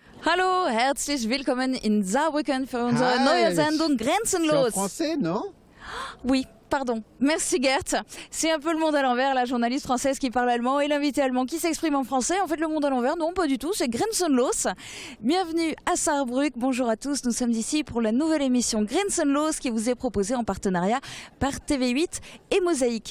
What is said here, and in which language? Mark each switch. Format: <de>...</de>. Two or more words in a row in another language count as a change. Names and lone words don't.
<de>Hallo, herzlich willkommen in Saarbrücken für unsere neue Sendung Grenzenlos.</de> <fr>C'est en français, non? Oui. Pardon. Merci Gert. C'est un peu le monde à l'envers, la journaliste française qui parle allemand et l'invité allemand qui s'exprime en français. En fait, le monde à l'envers, non, pas du tout, c'est Grenzenlos. Bienvenue à Saarbrück. Bonjour à tous, nous sommes ici pour la nouvelle émission Grenzenlos qui vous est proposée en partenariat par TV8 et Mosaïque.</fr>